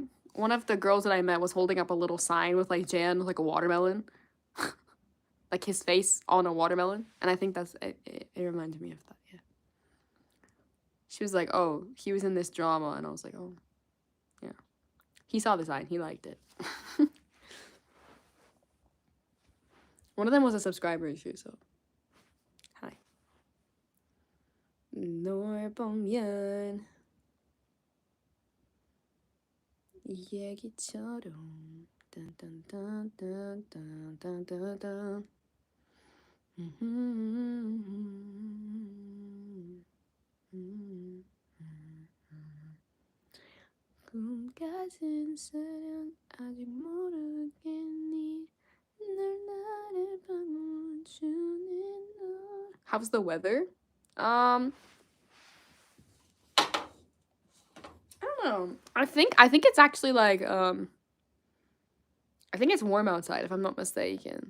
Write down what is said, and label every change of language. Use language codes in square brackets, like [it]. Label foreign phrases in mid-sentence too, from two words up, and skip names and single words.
[en] One of the girls that I met was holding up a little sign with like Jan with like a watermelon, like his face on a watermelon, and I think that's it reminded me of that. Yeah. She was like, "Oh, he was in this drama," and I was like, "Oh, yeah." He saw the sign. He liked it. One of them was a subscriber issue, so. Hi. Norbumyan. [ko] 얘기처럼. Dun, dun, dun, dun, dun, dun, dun, dun. 꿈까진 사랑 아직 모르겠니. [en] How's the weather? I don't know. I think it's actually like I think it's warm outside if I'm not mistaken.